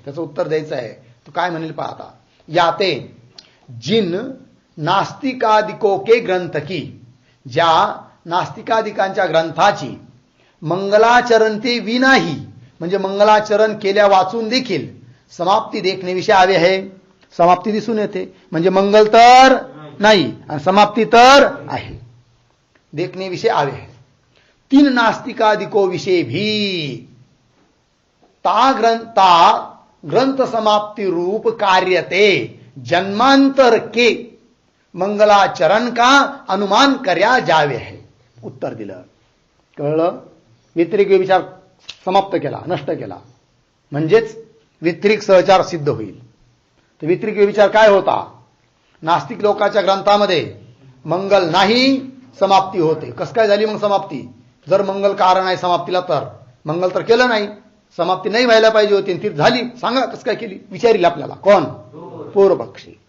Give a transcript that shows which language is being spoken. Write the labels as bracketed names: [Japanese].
[Marathi] त्याचं उत्तर द्यायचं आहे. तो काय म्हणेल पहा आता. [Hindi] याते जिन नास्तिकादिको के ग्रंथ की, [Marathi] ज्या नास्तिकादिकांच्या ग्रंथाची मंगलाचरण ते विनाही, म्हणजे मंगलाचरण केल्या वाचून देखील समाप्ती [Hindi] देखणे विषय आवे आहे. [Marathi] समाप्ती दिसून येते, म्हणजे मंगल तर नाही आणि समाप्ती तर आहे, [Hindi] देखणे विषय आवे है. तीन नास्तिकादिको विषय भी ता ग्रंथ समाप्ति रूप कार्यते जन्मांतर के मंगलाचरण का अनुमान कर्या जावे है. [Marathi] उत्तर दिलं, कळलं. व्यतिरिक विचार समाप्त केला, नष्ट केला, म्हणजेच व्यतिरिक सहचार सिद्ध होईल. तर व्यतिरिक विचार काय होता? नास्तिक लोकांच्या ग्रंथामध्ये मंगल नाही, समाप्ती होते. कसं काय झाली मग समाप्ती? जर मंगल कारण आहे समाप्तीला, तर मंगल तर केलं नाही, समाप्ती नाही व्हायला पाहिजे होती, ती झाली. सांगा कसं काय केली? विचारील आपल्याला कोण? पूर्व पक्षी.